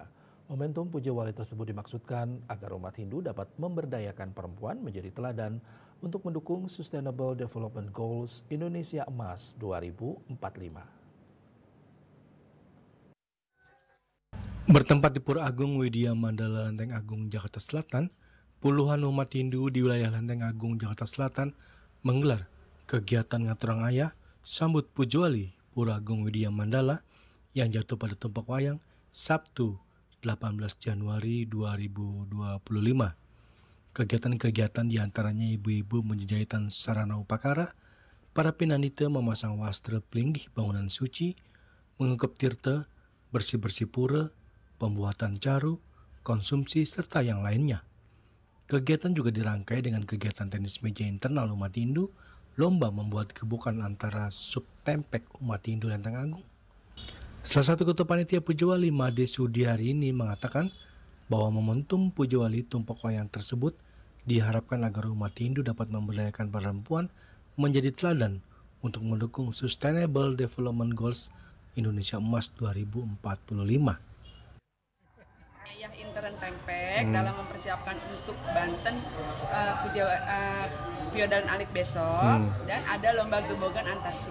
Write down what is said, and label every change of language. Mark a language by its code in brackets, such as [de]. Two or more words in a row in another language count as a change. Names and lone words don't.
[id] Momentum Puja Wali tersebut dimaksudkan agar umat Hindu dapat memberdayakan perempuan menjadi teladan untuk mendukung Sustainable Development Goals Indonesia Emas 2045. Bertempat di Pura Agung Widya Mandala Lenteng Agung, Jakarta Selatan, puluhan umat Hindu di wilayah Lenteng Agung, Jakarta Selatan menggelar kegiatan [ban] ngaturang ayah [id] sambut Puja Wali Pura Agung Widya Mandala yang jatuh pada Tumpak Wayang Sabtu 18 Januari 2025. Kegiatan-kegiatan diantaranya ibu-ibu menjahitan sarana upakara, para pinanita memasang wastra pelinggih bangunan suci, mengungkep tirta, bersih-bersih pura, pembuatan caru, konsumsi, serta yang lainnya. Kegiatan juga dirangkai dengan kegiatan tenis meja internal umat Hindu, lomba membuat gebukan antara subtempek umat Hindu Lenteng Agung. Salah satu ketua panitia Puja Wali Made Sudi hari ini mengatakan bahwa momentum Puja Wali Tumpak Wayang tersebut diharapkan agar umat Hindu dapat memberdayakan perempuan menjadi teladan untuk mendukung Sustainable Development Goals Indonesia Emas 2045. Ayah intern Tempek dalam mempersiapkan untuk [ban] Banten Piodan Alit [id] besok dan ada lomba gebogan antar sub.